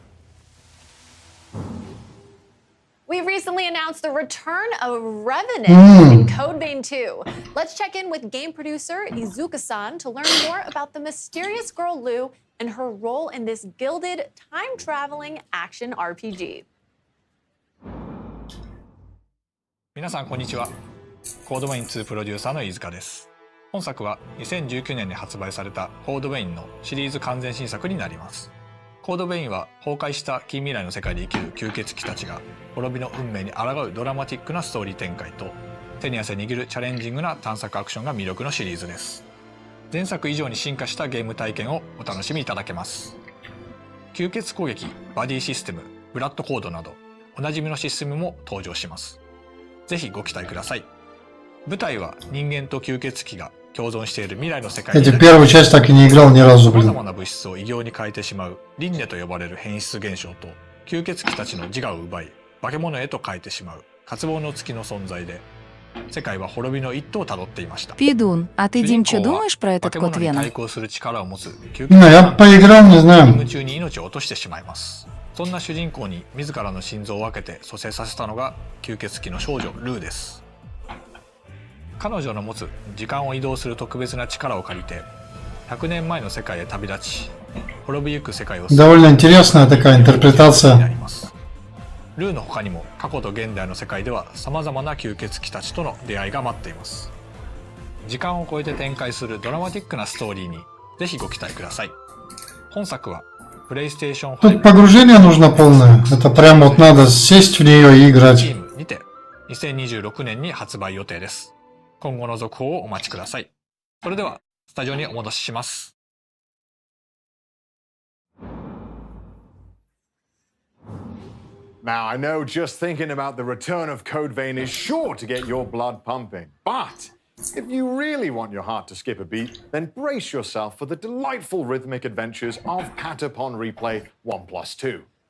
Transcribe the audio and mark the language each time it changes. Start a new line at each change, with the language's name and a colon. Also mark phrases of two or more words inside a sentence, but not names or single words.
English: We recently announced the return of Revenant in Code Vein 2. Let's check in with game producer Izuka-san to learn more about the mysterious girl Lu and her role in this gilded, time-traveling action RPG.
Japanese: 皆さんこんにちは。コードウェイン2プロデューサーの飯塚です。本作は2019年に発売されたコードウェインのシリーズ完全新作になります。コードウェインは崩壊した近未来の世界で生きる吸血鬼たちが滅びの運命に抗うドラマティックなストーリー展開と手に汗握るチャレンジングな探索アクションが魅力のシリーズです。前作以上に進化したゲーム体験をお楽しみいただけます。吸血攻撃、バディシステム、ブラッドコードなどおなじみのシステムも登場します。ぜひご期待ください。舞台は人間と吸血鬼が共存している未来の世界に
Russian: первую часть так и не играл ни разу, блин.
Japanese: 様々な物質を異形に変えてしまう輪廻と呼ばれる変質現象と吸血鬼たちの自我を奪い化け物へと変えてしまう渇望の月の存在で世界は滅びの一途をたどっていました。
Russian: Пидун, а ты,
Japanese: 主人
Russian: Дим, что
Japanese: 公は
Russian: думаешь про этот
Japanese: 化け
Russian: код
Japanese: 物に
Russian: Веном?
Japanese: 対抗する力を持つ吸血
Russian: Ну, я
Japanese: 鬼
Russian: поиграл, не
Japanese: が
Russian: знаю.
Japanese: 任務中に命を落としてしまいます。そんな主人公に自らの心臓を分けて蘇生させたのが吸血鬼の少女ルーです。彼女の持つ時間を移動する特別な力を借りて100年前の世界へ旅立ち滅びゆく世界を
Russian: Довольно интересная такая
Japanese: にな
Russian: интерпретация.
Japanese: ります。ルーの他にも過去と現代の世界ではさまざまな吸血鬼たちとの出会いが待っています。時間を超えて展開するドラマティックなストーリーにぜひご期待ください。本作はプレイステーション
Russian: Тут погружение нужно полное. Это прям вот надо сесть в нее и играть.
Japanese: Steam にて2026年に発売予定です。今後の続報をお待ちください。それではスタジオにお戻しします。
English: Now, I know just thinking about the return of Code Vein is sure to get your blood pumping, but if you really want your heart to skip a beat, then brace yourself for the delightful rhythmic adventures of Patapon Replay 1+2.